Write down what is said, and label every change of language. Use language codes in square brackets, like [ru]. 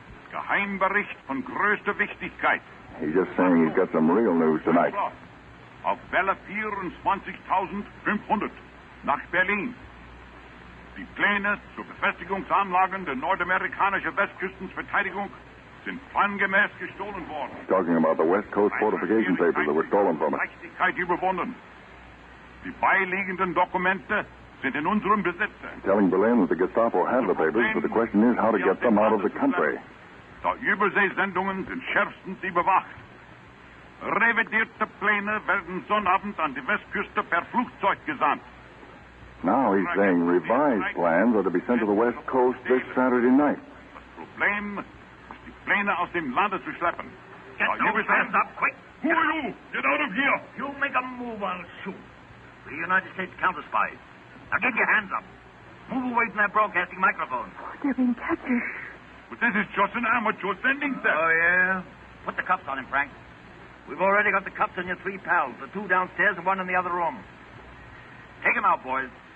[de] Geheimbericht von größter Wichtigkeit. [en] He's just saying he's got some real news tonight. [de] Auf Welle 24.500 nach Berlin. Die Pläne zur Befestigungsanlagen der nordamerikanischen Westküstenverteidigung sind plangemäß gestohlen worden. [en] He's talking about the West Coast fortification papers that were stolen from us. [de] Überwunden. Die beiliegenden Dokumente sind in unserem Besitz. [en] Telling Berlin that the Gestapo have the papers, but the question is how to get them out of the country. [de] Die Überseesendungen sind schärfstens überwacht. Revidierte Pläne werden Sonnabend an die Westküste per Flugzeug gesandt. [en] Now he's saying revised plans are to be sent to the West Coast this Saturday night. [de] Das Problem ist, die Pläne aus dem Lande zu schleppen. [en] Get those hands up, quick. Who are you? Get out of here. You make a move, I'll shoot. We're United States counterspies. Now get your hands up. Move away from that broadcasting microphone. Oh, they're being captured. But this is just an amateur sending set. Oh, yeah? Put the cuffs on him, Frank. We've already got the cuffs on your 3 pals, the 2 downstairs and 1 in the other room. Take them out, boys.